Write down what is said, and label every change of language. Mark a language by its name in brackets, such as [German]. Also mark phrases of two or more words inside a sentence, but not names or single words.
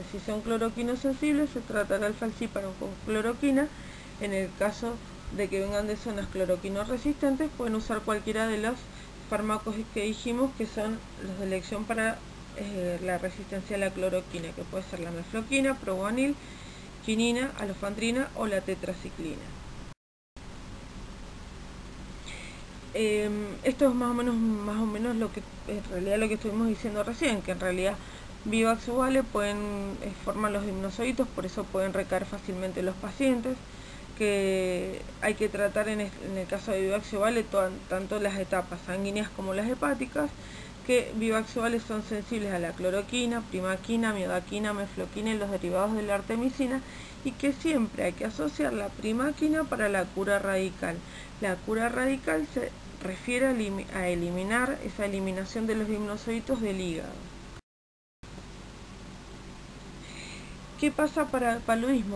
[Spanish] Si son cloroquinos sensibles, se tratará el falciparum con cloroquina. En el caso de que vengan de zonas cloroquinos resistentes, pueden usar cualquiera de los fármacos que dijimos, que son los de elección para la resistencia a la cloroquina, que puede ser la mefloquina, proguanil, quinina, alofentrina o la tetraciclina. Esto es más o menos lo que en realidad lo que estuvimos diciendo recién, que en realidad Vivax o Vale forman los gimnosocitos, por eso pueden recaer fácilmente en los pacientes, que hay que tratar en el caso de Vivax o Vale tanto las etapas sanguíneas como las hepáticas, que Vivax o Vale son sensibles a la cloroquina, primaquina, miodaquina, mefloquina y los derivados de la artemisina, y que siempre hay que asociar la primaquina para la cura radical. La cura radical se refiere a eliminar esa eliminación de los gimnosocitos del hígado. ¿Qué pasa para el paludismo?